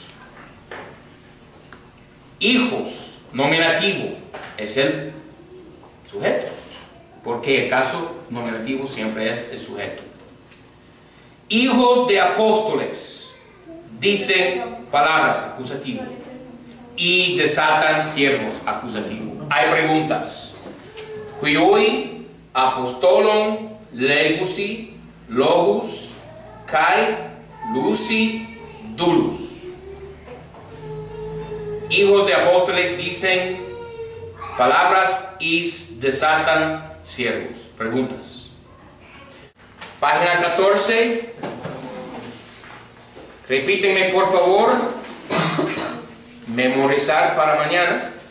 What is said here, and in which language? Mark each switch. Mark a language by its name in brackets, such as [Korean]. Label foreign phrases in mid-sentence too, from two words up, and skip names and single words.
[Spanish] Hijos, nominativo, es el sujeto, porque el caso nominativo siempre es el sujeto. Hijos de apóstoles dicen palabras, acusativo, y desatan siervos, acusativo. Hay preguntas. [Greek] υἱοί, ἀποστόλων, λέγουσι, λόγους, καί, λύουσι, δούλους. [Spanish] Hijos de apóstoles dicen palabras y desatan siervos. Preguntas. Página 14. Repítenme por favor. Memorizar para mañana.